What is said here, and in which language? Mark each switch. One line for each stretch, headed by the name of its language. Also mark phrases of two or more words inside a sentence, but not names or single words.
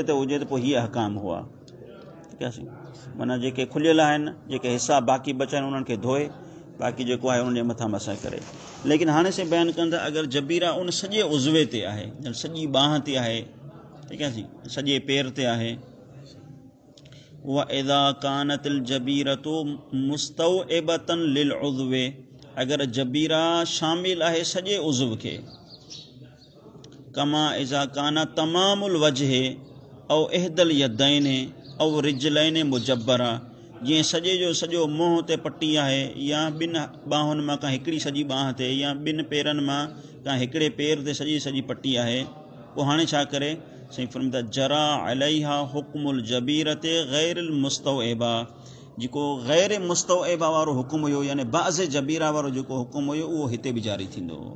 Sindhi: ते हुजे त पोइ हीअ अहकाम हुआ ठीकु आहे माना जेके खुलियल आहिनि जेके हिसा बाक़ी बचा आहिनि उन्हनि खे धोए बाक़ी जेको आहे उन जे मथां मसह करे लेकिन हाणे से बयानु कनि था अगरि जबीरा उन सॼे उज़वे ते आहे सॼी बांह ते आहे ठीकु आहे सॼे पेर ते आहे उहा
Arabic: إذا كانت الجبيرة مستوعبة للعضو
Sindhi: अगरि जबीरा शामिल आहे सॼे उज़व खे
Arabic: كما إذا كان تمام الوجه أو إحدى اليدين أو الرجلين مجبرا
Sindhi: जीअं सॼे जो सॼो मुंहं ते पट्टी आहे या ॿिनि ॿाहुनि मां का हिकिड़ी सॼी ॿांह ते या ॿिनि पेरनि मां का हिकिड़े पेर ते सॼी पट्टी आहे पोइ हाणे छा करे साईं फरमाईंदा
Arabic: جرى عليها حكم الجبيرة غير المستوعبة
Sindhi: जेको गैर मुस्तौइबा वारो हुकुम हुयो यानी बाज़ जबीरा वारो जेको हुकुम हुयो उहो हिते बि जारी थींदो